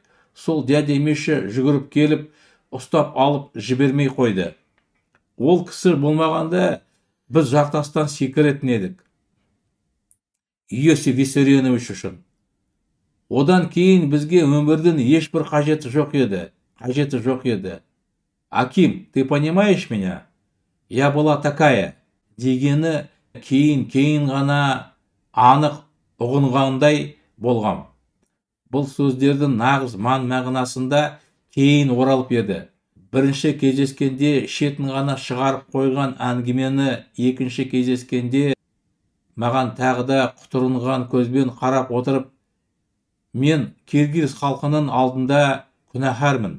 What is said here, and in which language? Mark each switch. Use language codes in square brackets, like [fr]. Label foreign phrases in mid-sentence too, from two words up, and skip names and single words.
[kk] Сол дядя Миша жүгіріп келіп, ұстап алып жібермей қойды. Ол кісі болмағанда біз жартастан секіретін едік. Иосиф Виссарионович үшін. Одан кейін бізге өмірдің ешбір қажеті жоқ еді. [ru] Аким, ты понимаешь меня? Я была такая. [kk] Дегені кейін ғана анық ұғынғандай болғам. Бұл сөздердің нағыз мағынасында кейін оралып еді. Бірінші кездескенде шетін ғана шығарып қойған әңгімені екінші кездескенде маған тағы да құтырынған көзбен қарап отырып, мен киргиз халқының алдында күнәһармын.